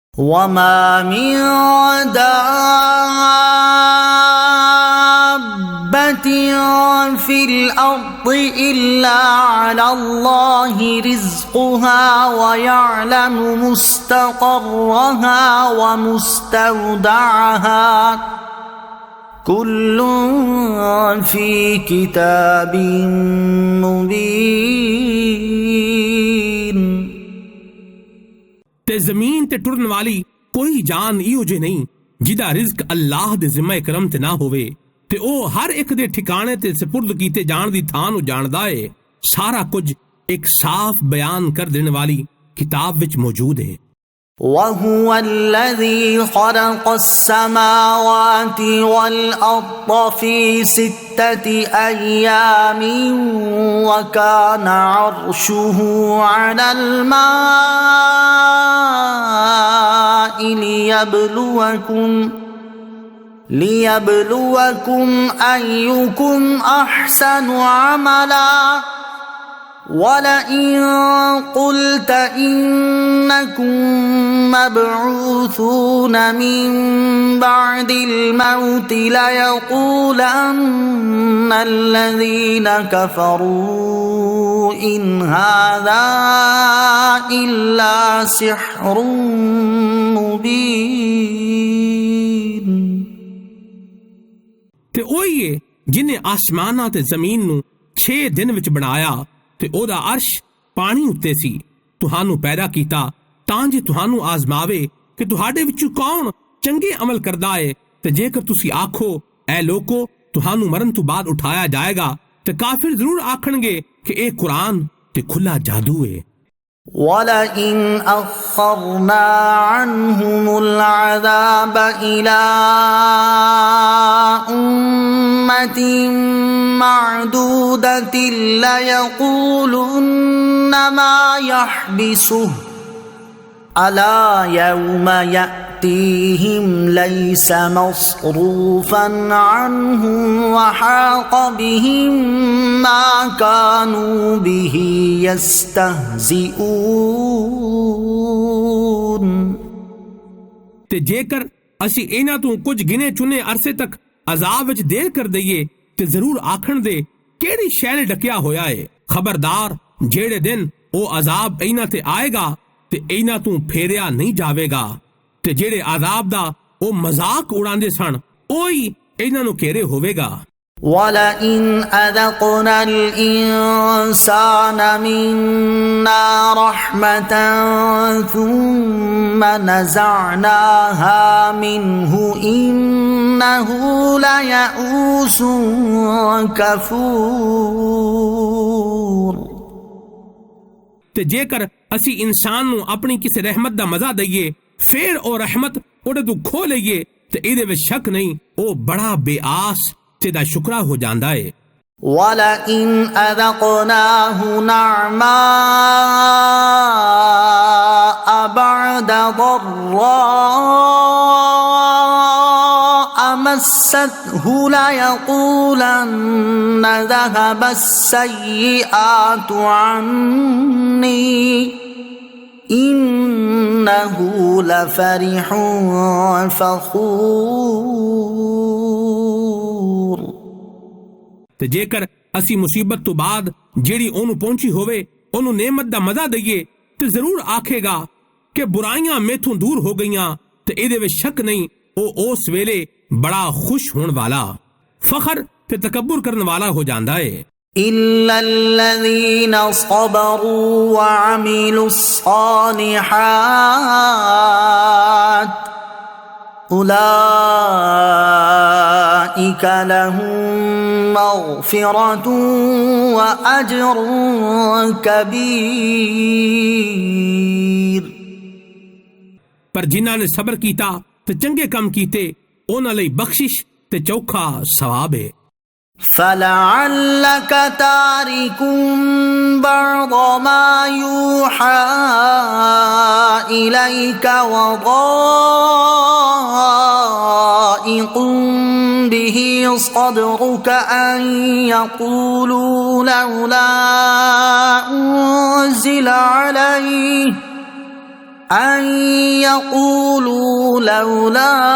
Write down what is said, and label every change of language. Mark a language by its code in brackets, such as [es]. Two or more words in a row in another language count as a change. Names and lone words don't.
[ar] وما من دابة في الأرض إلا على الله رزقها ويعلم مستقرها ومستودعها كل في كتاب مبين. [pa] ਤੇ ਜ਼ਮੀਨ ਤੇ ਟੁਰਨ ਵਾਲੀ ਕੋਈ ਜਾਨ ਇਹੋ ਜੇ ਨਹੀਂ ਜਿਦਾ ਰਿਜ਼ਕ ਅੱਲਾਹ ਦੇ ਜ਼ਿੰਮੇ ਕਰਮ ਤੇ ਨਾ ਹੋਵੇ ਤੇ ਓ ਹਰ ਇਕ ਦੇ ਠਿਕਾਣੇ ਤੇ ਸਪੁਰਦ ਕੀਤੇ ਜਾਣ ਦੀ ਥਾਂ ਨੂੰ ਜਾਣਦਾ ਹੈ। ਸਾਰਾ ਕੁਝ ਇਕ ਸਾਫ਼ ਬਿਆਨ ਕਰ ਦੇਣੇ ਵਾਲੀ ਕਿਤਾਬ ਵਿਚ ਮੌਜੂਦ ਹੈ। [ar] وهو الذي خلق السماوات والأرض في ستة أيام وكان عرشه على الماء ليبلوكم أيكم أحسن عملا ولئن قلت إنكم مبعوثون من بعد الموت ليقولن الذين كفروا إن هذا إلا سحر مبين. [pa] ਤੇ ਓਹੀ ਹੈ ਜਿਨ੍ਹੇ ਆਸਮਾਨਾਂ ਤੇ ਜ਼ਮੀਨ ਨੂੰ 6 ਦਿਨ ਵਿਚ ਬਣਾਇਆ ਤੇ ਓਦਾ ਅਰਸ਼ ਪਾਣੀ ਉੱਤੇ ਸੀ, ਤੁਹਾਨੂੰ ਪੈਦਾ ਕੀਤਾ ਤਾਂ ਜੇ ਤੁਹਾਨੂੰ ਆਜ਼ਮਾਵੇ ਕਿ ਤੁਹਾਡੇ ਵਿਚੋਂ ਕੌਣ ਚੰਗੇ ਅਮਲ ਕਰਦਾ ਹੈ। ਤੇ ਜੇਕਰ ਤੁਸੀਂ ਆਖੋ ਐ ਲੋਕੋ ਤੁਹਾਨੂੰ ਮਰਨ ਤੋਂ ਬਾਅਦ ਉਠਾਇਆ ਜਾਏਗਾ ਤੇ ਕਾਫ਼ਿਰ ਜ਼ਰੂਰ ਆਖਣਗੇ ਕਿ ਏ ਕੁਰਾਨ ਤੇ ਖੁੱਲ੍ਹਾ ਜਾਦੂ ਹੈ। [ar] ولئن أخرنا عنهم العذاب إلى أمة معدودة ليقولن ما يحبسه ألا يوم يأتيهم ليس مصروفا عنهم وحاق بهم ما كانوا به يستهزئون. [pa] ਤੇ ਜੇਕਰ ਅਸੀਂ ਇਨ੍ਹਾਂ ਤੋਂ ਕੁਝ ਗਿਣੇ ਚੁਣੇ ਅਰਸੇ ਤਕ ਅਜ਼ਾਬ ਵਿਚ ਦੇਰ ਕਰ ਦਈਏ ਤੇ ਜ਼ਰੂਰ ਆਖਣ ਦੇ ਕਿਹੜੀ ਸ਼ੈ ਨੇ ਡੱਕਿਆ ਹੋਇਆ ਹੈ। ਖ਼ਬਰਦਾਰ ਜਿਹੜੇ ਦਿਨ ਓ ਅਜ਼ਾਬ ਇਨ੍ਹਾਂ ਤੇ ਆਏਗਾ ਤੇ ਇਨ੍ਹਾਂ ਤੋਂ ਫੇਰਿਆ ਨਹੀਂ ਜਾਵੇਗਾ ਤੇ ਜਿਹੜੇ ਅਜ਼ਾਬ ਦਾ ਓ ਮਜ਼ਾਕ ਉਡਾਂਦੇ ਸਨ ਓਹੀ ਇਨ੍ਹਾਂ ਨੂੰ ਘੇਰੇ ਹੋਵੇਗਾ। [ar] ولئن أذقنا الإنسان منا رحمة ثم نزعناها منه إنه ليئوس كفور. [pa] ਤੇ ਜੇਕਰ ਅਸੀਂ ਇਨਸਾਨ ਨੂੰ ਆਪਣੀ ਕਿਸੇ ਰਹਿਮਤ ਦਾ ਮਜ਼ਾ ਦਈਏ ਫਿਰ ਓ ਰਹਿਮਤ ਓਦੇ ਤੋਂ ਖੋ ਲਈਏ ਤੇ ਇਹਦੇ ਵਿਚ ਸ਼ੱਕ ਨਹੀਂ ਓ ਬੜਾ ਬੇਆਸ ਤੇ ਦਾ ਸ਼ੁਕਰਾ ਹੋ ਜਾਂਦਾ ਹੈ। [ar] ولئن أذقناه نعماء بعد ضراء مسته ليقولن ذهب السيئات عني إنه لفرح فخور. [pa] ਤੇ ਜੇਕਰ ਅਸੀਂ ਮੁਸੀਬਤ ਤੋਂ ਬਾਅਦ ਜਿਹੜੀ ਓਨੂੰ ਪਹੁੰਚੀ ਹੋਵੇ ਓਨੂੰ ਨੇਮਤ ਦਾ ਮਜ਼ਾ ਦਈਏ ਤੇ ਜ਼ਰੂਰ ਆਖੇਗਾ ਕਿ ਬੁਰਾਈਆਂ ਮੈਥੋਂ ਦੂਰ ਹੋ ਗਈਆਂ ਤੇ ਇਹਦੇ ਵਿਚ ਸ਼ੱਕ ਨਹੀਂ ਓ ਉਸ ਵੇਲੇ ਬੜਾ ਖ਼ੁਸ਼ ਹੋਣ ਵਾਲਾ ਫ਼ਖ਼ਰ ਤੇ ਤਕੱਬੁਰ ਕਰਨ ਵਾਲਾ ਹੋ ਜਾਂਦਾ ਹੈ। [ar] إلا الذين صبروا وعملوا الصالحات أولئك لهم مغفرة وأجر كبير. [pa] ਪਰ ਜਿਨ੍ਹਾਂ ਨੇ ਸਬਰ ਕੀਤਾ ਤੇ ਚੰਗੇ ਕਾਮ ਕੀਤੇ ਉਨ੍ਹਾਂ ਲਈ ਬਖ਼ਸ਼ਿਸ਼ ਤੇ ਚੋਖਾ ਸਵਾਬ ਹੈ। [ar] فلعلك تارك بعد ما يوحى إليك وضائق به صدرك أن يقولوا لولا أنزل عليه أن يقولوا لولا